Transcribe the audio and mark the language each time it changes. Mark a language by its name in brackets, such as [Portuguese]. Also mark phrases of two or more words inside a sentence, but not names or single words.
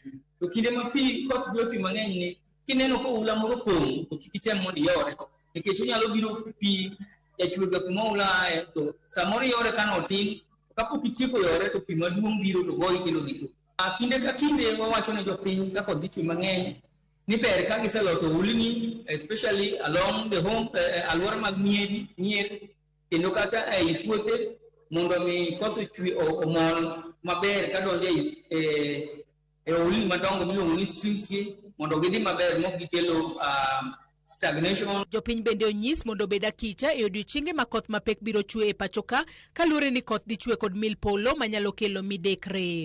[Luo (Kenya and Tanzania)] To kinde ma pi koth biro pi mang'eny ni kineno ko oula moro pong' to kitem mondo yore nikech onyalo biro pi chwega kuma oula to samoro yore kano tin kapok itieko yore to pi maduong' biro to goyi kendo gitu. Kinde ka kinde wawacho ne jopiny ka koth chwe mang'eny ni ber ka giseloso ulni [English] especially along the home [Luo (Kenya and Tanzania)] alwora mag mier kendo kata ei puothe mondo mi koth chwe omol maber ka donjo e ulni madongo miluongo ni streams gi mondo gidhi maber mok gikelo stagnation. Jopiny bende onyis mondo obed akicha e odiochienge ma koth mapek biro chwe e pachoka kaluwore ni koth dhi chwe kod mil polo manyalo kelo midekre.